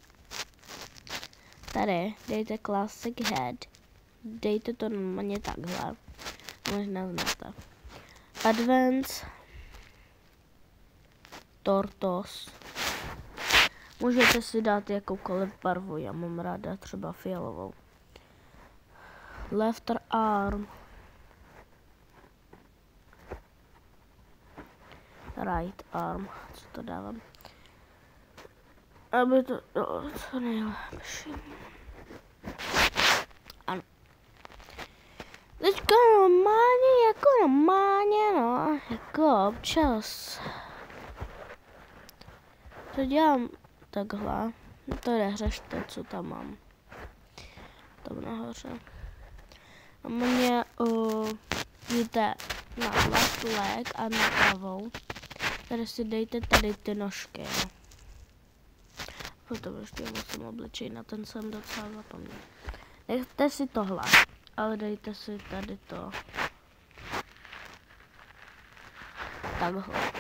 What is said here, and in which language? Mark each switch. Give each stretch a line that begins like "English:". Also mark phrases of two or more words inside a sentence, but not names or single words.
Czech: Tady dejte Classic Head. Dejte to normálně takhle. Možná znáte. Advance. Tortos. Můžete si dát jakoukoliv barvu. Já mám ráda třeba fialovou.
English: Left arm. Right arm,
Czech: co to dávám, aby to bylo co nejlepší. Ano. Teďka normálně, no, jako občas. To dělám takhle, to neřešte, co tam mám. Tam nahoře. A mě jde na
English: left leg
Czech: a na pravou. Tady si dejte tady ty nožky. No. Potom ještě musím obličej, na ten jsem docela zapomněl. Dejte si tohle, ale dejte si tady to. Takhle.